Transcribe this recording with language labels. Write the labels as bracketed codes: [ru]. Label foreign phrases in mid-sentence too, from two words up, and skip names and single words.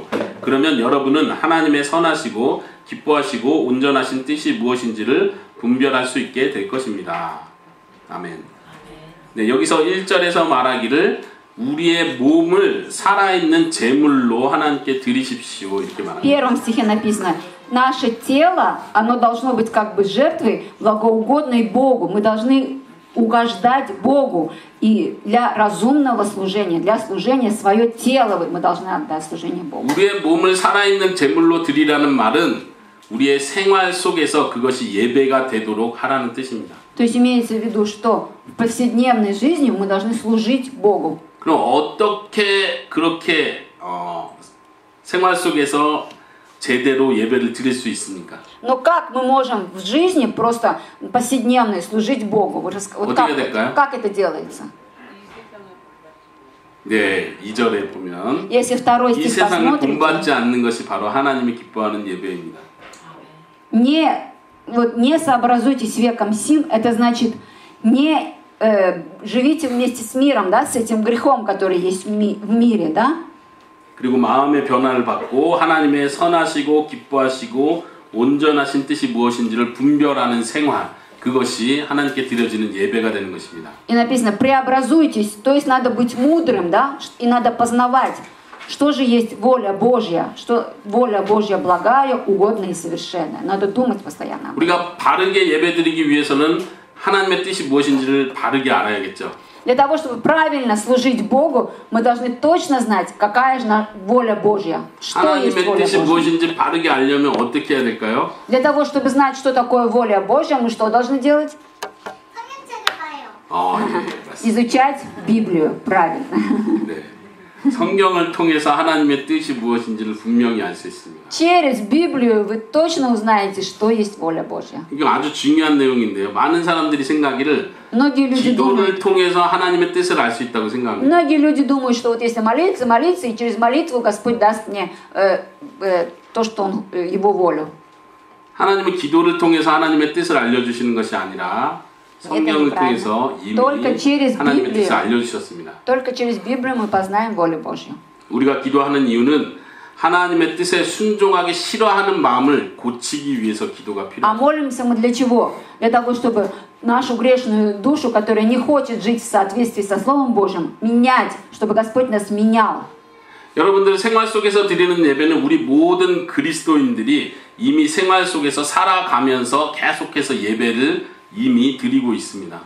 [ko] 그러면 여러분은 하나님의 선하시고 기뻐하시고 온전하신 뜻이 무엇인지를 분별할 수 있게 될 것입니다. 아멘. 네, 여기서 1절에서 말하기를 우리의 몸을 살아있는 제물로 하나님께 드리십시오. 이렇게 [ru] В [ko] 말합니다. [ru] первом стихе написано: наше тело, оно должно быть как бы жертвой, благоугодной Богу. Мы должны угождать Богу. И для разумного служения, для служения свое тело мы должны отдать служение Богу. [ko] 우리의 몸을 살아있는 제물로 드리라는 말은 우리의 생활 속에서 그것이 예배가 되도록 하라는 뜻입니다. [ru] То есть имеется в виду, что в повседневной жизни мы должны служить Богу. [ko] 그럼 어떻게 그렇게 생활 속에서 제대로 예배를 드릴 수 있습니까? [ru] Но как мы можем в жизни просто повседневной служить Богу? Вот как это делается? [ko] 네, 2절에 보면 [ru] Если второй [ko] 이 [ru] стих [ko] 세상을 본받지 [ru] посмотрите, [ko] 않는 것이 바로 하나님이 기뻐하는 예배입니다. [ru] не сообразуйтесь веком сим, это значит не живите вместе с миром, да, с этим грехом, который есть в мире, да? [ko] 그리고 마음의 변화를 받고 하나님의 선하시고 기뻐하시고 온전하신 뜻이 무엇인지를 분별하는 생활, 그것이 하나님께 드려지는 예배가 되는 것입니다. [ru] И написано: преобразуйтесь, то есть надо быть мудрым, да, и надо познавать, что же есть воля Божья, что воля Божья благая, угодная и совершенная. Надо думать постоянно. [ko] 우리가 바르게 예배드리기 위해서는 하나님의 뜻이 무엇인지를 바르게 알아야겠죠. [ru] Для того, чтобы правильно служить Богу, мы должны точно знать, какая же воля Божья. Что есть [ko] 하나님의 [ru] воля [ko] 뜻이 [ru] Божья. [ko] 무엇인지 바르게 알려면 어떻게 해야 될까요? [ru] Для того, чтобы знать, что такое воля Божья, мы что должны делать? [ko] 예, 맞습니다. [ru] Изучать Библию правильно. [ko] 네. 성경을 통해서 하나님의 뜻이 무엇인지를 분명히 알 수 있습니다. [ru] Через Библию вы точно узнаете, что есть воля Божья. [ko] 이거 아주 중요한 내용인데요. 많은 사람들이 생각하기를 [ru] Многие люди [ko] 기도를 [ru] думают, [ko] 통해서 하나님의 뜻을 알 수 있다고 생각합니다. [ru] многие люди думают, что вот если молиться, и через молитву Господь даст мне то, что Он, Его волю. [ko] 하나님은 기도를 통해서 하나님의 뜻을 알려주시는 것이 아니라 성경을 통해서 이미 하나님의 뜻을 알려주셨습니다. [ru] Только через Библию мы познаем волю Божью. [ko] 우리가 기도하는 이유는 하나님의 뜻에 순종하기 싫어하는 마음을 고치기 위해서 기도가 [ru] А [ko] 필요합니다. [ru] молимся мы для чего? Для того, чтобы нашу грешную душу, которая не хочет жить в соответствии со Словом Божьим, менять, чтобы Господь нас менял. [ko] 여러분들 생활 속에서 드리는 예배는 우리 모든 그리스도인들이 이미 생활 속에서 살아가면서 계속해서 예배를 이미 드리고 있습니다.